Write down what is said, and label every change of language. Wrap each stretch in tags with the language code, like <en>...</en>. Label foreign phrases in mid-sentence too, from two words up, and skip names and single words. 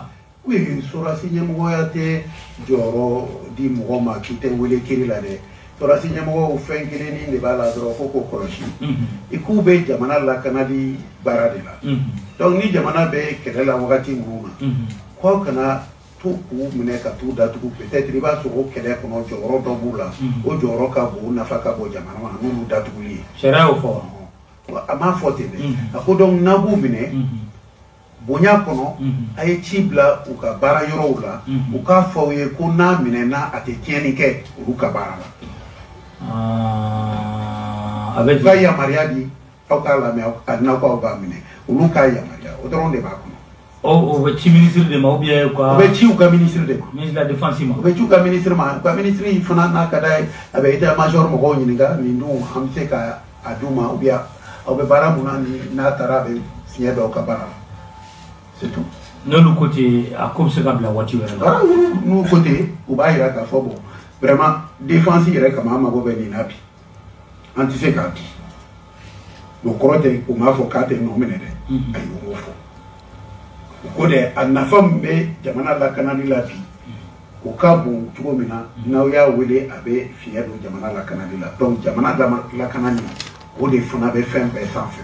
<bm>oui surasi ɲɛmɔgɔya tɛ jɔyɔrɔ di mɔgɔ ma k'i tɛ wele kiri la dɛ surasi ɲɛmɔgɔw fɛn kelennin de b'a la dɔrɔn fo k'o kɔlɔsi i k'u bɛ jamana lakanali baara de la donc ni jamana bɛ kɛlɛ la wagati minnu na k'aw kana tout k'u minɛ ka t'u datugu peut-être i b'a sɔrɔ o kɛlɛ kɔnɔ jɔyɔrɔ dɔ b'u la o jɔyɔrɔ ka bon o nafa ka bon jamana ma n'olu datuguli ye sariya y'o fɔ a m'a fɔ ten dɛ a ko donc n'a b'u minɛ bonya kɔnɔ a ye ci bila u ka baara yɔrɔw la u k'a fɔ aw ye ko n'a minɛna a tɛ tiɲɛni kɛ olu ka baara la a bɛ u ka yamaruya di aw k'a lamɛn a n'aw k'aw b'a minɛ olu k'a yamaruya o dɔrɔn de b'a kɔnɔ. O bɛ ci ministre de ma</bm> <fr>ou bien quoi?</fr> <bm>O bɛ ci u ka ministre de ma.</bm> <fr>Ministre de la défense ma.</fr> <bm>O bɛ ci u ka ministre ma. U ka ministre in fana n'a ka d'a ye a bɛ</bm> <fr>état major</fr> <bm>mɔgɔw ɲininka nin dun an bɛ se ka a d'u ma</bm> <fr>ou bien</fr> <bm>aw bɛ baara mun na ni n'a taara a bɛ fiɲɛ dɔw ka baara la</bm> <fr>c'est tout.</fr> <bm>N'olu côté a ko bɛ se ka bila waati wɛrɛ la. N'u côté u b'a yira k'a fɔ</bm> <fr>bon vraiment défense</fr> <bm>yɛrɛ kama an mago bɛ nin na bi an tɛ se k'a di o kɔrɔ tɛ u m'a fɔ k'a tɛ nɔ minɛ dɛ ayi o m'o fɔ. O de a nafa min bɛ jamana lakanali la bi o ka bon cogo min na n'aw y'a wele a bɛ fiɲɛ don jamana lakanali la donc jamana lakanali o de fana bɛ fɛn bɛɛ sanfɛ.</bm>